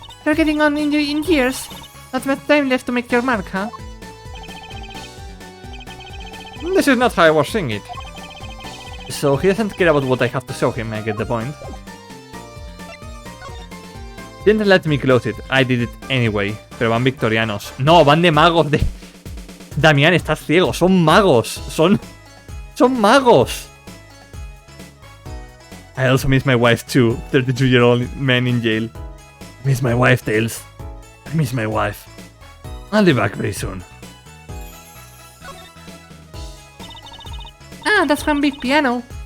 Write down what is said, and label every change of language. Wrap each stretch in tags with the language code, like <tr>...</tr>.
<en>You're getting on in years. Not much time left to make your mark, huh? This is not how I was seeing it. So he doesn't care about what I have to show him, I get the point. Didn't let me close it, I did it anyway.</en> <es>Pero van victorianos. No, van de magos de... Damián, estás ciego, son magos. Son magos.</es> <en>I also miss my wife too, 32-year-old man in jail. Miss my wife, Tails. I miss my wife. I'll be back very soon. Ah, that's one big piano.</en>